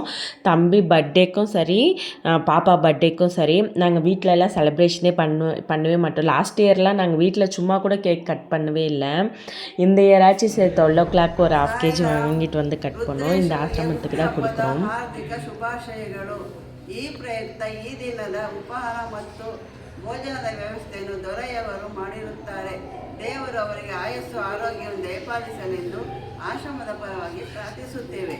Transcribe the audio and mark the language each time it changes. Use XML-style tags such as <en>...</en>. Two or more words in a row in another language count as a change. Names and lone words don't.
<ta>தம்பி பர்த்டேக்கும் சரி, பாப்பா பர்த்டேக்கும் சரி நாங்கள் வீட்டிலலாம் செலிப்ரேஷனே பண்ணவே மாட்டோம்.</ta> <en>last year</en> <ta>நாங்கள் வீட்டில் சும்மா கூட</ta> <en>cake cut</en> <ta>பண்ணவே இல்லை. இந்த இயராச்சும் சரி 12 o'clock ஒரு 1/2 kg வாங்கிட்டு வந்து கட் பண்ணோம். இந்த ஆசிரமத்துக்கு தான் கொடுக்குறோம்.</ta> <kn>ಈ ಪ್ರಯುಕ್ತ ಈ ದಿನದ ಉಪಹಾರ ಮತ್ತು ಭೋಜನದ ವ್ಯವಸ್ಥೆಯನ್ನು ದೊರೆಯವರು ಮಾಡಿರುತ್ತಾರೆ. ದೇವರು ಅವರಿಗೆ ಆಯಸ್ಸು ಆರೋಗ್ಯವನ್ನು ದಯಪಾಲಿಸಲೆಂದು ಆಶ್ರಮದ ಪರವಾಗಿ ಪ್ರಾರ್ಥಿಸುತ್ತೇವೆ.</kn>